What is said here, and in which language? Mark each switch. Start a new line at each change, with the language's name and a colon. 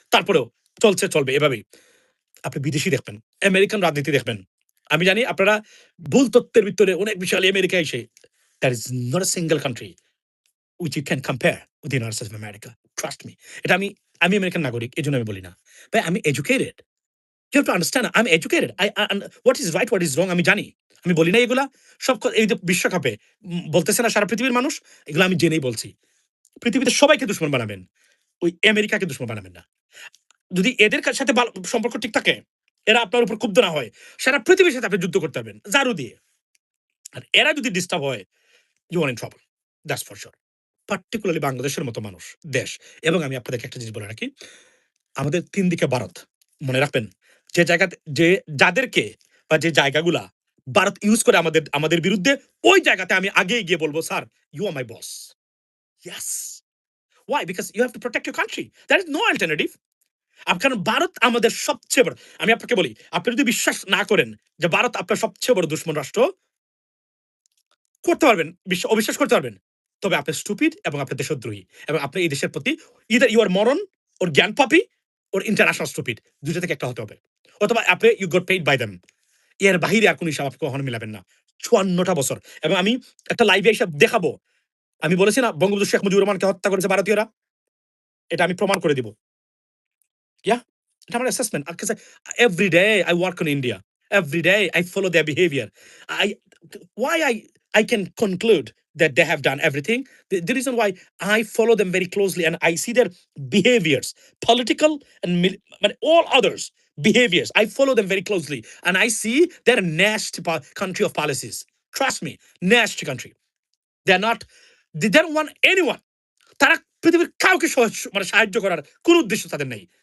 Bangla: তারপরেও চলবে এভাবেই। আপনি বিদেশি দেখবেন, আমেরিকান রাজনীতি দেখবেন। আমি জানি আপনারা ভুল তথ্যের ভিতরে অনেক বিষয় আমেরিকা এসে,
English: There is not a single country which you can compare with the United States of America. Trust me.
Bangla: এটা আমি আমেরিকান নাগরিক। এজন্য আমি বলি না। ভাই আমি educated.
English: You have to understand I'm educated. What is right, what is wrong
Bangla: আমি জানি। আমি বলি না এগুলা। এই যে বিশ্বকাপে বলতেছে না সারা পৃথিবীর মানুষ, এগুলো আমি জেনেই বলছি। পৃথিবীতে সবাইকে দুশমন বানাবেন। ওই আমেরিকাকে দুশমন বানাবেন না। যদি এদের সাথে সম্পর্ক ঠিক থাকে, এরা আপনার উপর ক্ষুব্ধ না হয়, সারা পৃথিবীর সাথে আপনি যুদ্ধ করতে পারবেন জারু দিয়ে। আর এরা যদি ডিস্টার্ব হয়,
English: you are in trouble. That's for sure.
Bangla: Particularly বাংলাদেশের মতো মানুষ, দেশ। এবং আমি আপনাদেরকে একটা জিনিস বলে রাখি, আমাদের ৩ দিকে ভারত। মনে রাখবেন, যে জায়গাতে যাদেরকে বা যে জায়গাগুলা ভারত ইউজ করে আমাদের বিরুদ্ধে, ওই জায়গাতে আমি আগেই গিয়ে বলব, "sir,
English: You are my boss." Yes. Why? Because you have to protect your country. There is no alternative.
Bangla: কারণ ভারত আমাদের সবচেয়ে বড়, আমি আপনাকে বলি, আপনি যদি বিশ্বাস না করেন যে ভারত আপনার সবচেয়ে বড় দুশমন রাষ্ট্র, করতে পারবেন, অবিশ্বাস করতে পারবেন। তবে আপনি স্টুপিড এবং আপনি দেশদ্রোহী এবং আপনি এই দেশের প্রতি
English: either you are moron
Bangla: ওর জ্ঞান পাপি ওর ইন্টারন্যাশনাল স্টুপিড, দুইটা থেকে একটা হতে হবে। অথবা আপনি
English: You got paid by them.
Bangla: এর বাহিরে আর কোন হিসাব আপনি কখনো মিলাবেন না। ৫৪টা বছর। এবং আমি একটা লাইভে হিসাব দেখাবো। আমি বলেছি না বঙ্গবন্ধু শেখ মুজিবুর রহমানকে হত্যা করেছে ভারতীয়রা? এটা আমি প্রমাণ করে দিব। Yeah, এটা আমার assessment.
English: Every day I work on India. Every day I follow their behavior. I why I can conclude that they have done everything. The reason why I follow them very closely and I see their behaviors, political and but all others behaviors. I follow them very closely and I see they're a nasty country of policies. Trust me, nasty country. They're not. They don't want anyone.
Bangla: তারা পৃথিবীর কাউকে সাহায্য করার কোন উদ্দেশ্য তাদের নেই।